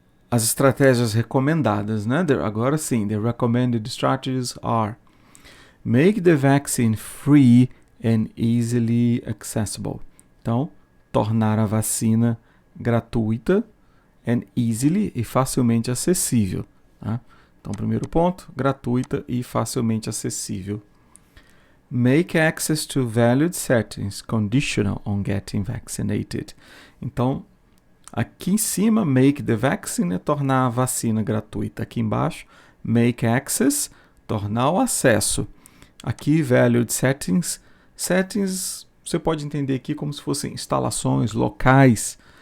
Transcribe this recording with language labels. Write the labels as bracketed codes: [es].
[pt] As estratégias recomendadas, né? Agora sim, [en] the recommended strategies are: make the vaccine free and easily accessible. [pt] Então, tornar a vacina gratuita [en] and easily [pt] e facilmente acessível. Tá? Então, primeiro ponto, gratuita e facilmente acessível. [en] Make access to valued settings conditional on getting vaccinated. [pt] Então, aqui em cima, [en] make the vaccine [pt] é tornar a vacina gratuita. Aqui embaixo, [en] make access, [pt] tornar o acesso. Aqui, valued settings. Settings, você pode entender aqui como se fossem instalações, locais.